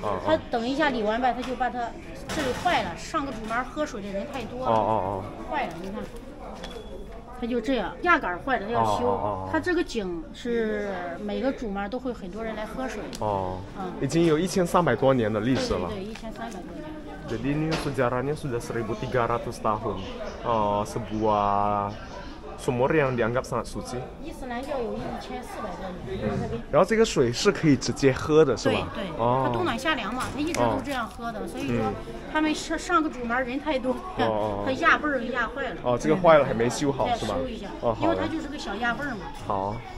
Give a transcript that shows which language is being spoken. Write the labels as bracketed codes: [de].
[zh] 它等一下理完吧，它就把它这里坏了，上个主门喝水的人太多了，坏了，你看。它就这样，压杆坏了要修。它这个井是每个主门都会很多人来喝水。已经有1300多年的历史了。对，1300多年。 [id] Jadi ini sejarahnya sudah 1300 tahun. Sebuah sumur yang dianggap sangat suci. [zh] 伊斯兰教有1400多年。然后这个水是可以直接喝的，是吧？对，它冬暖夏凉嘛，它一直都这样喝的，所以说他们上个主门人太多，它压泵压坏了。哦，这个坏了还没修好是吧？修一下，因为它就是个小压泵嘛。好。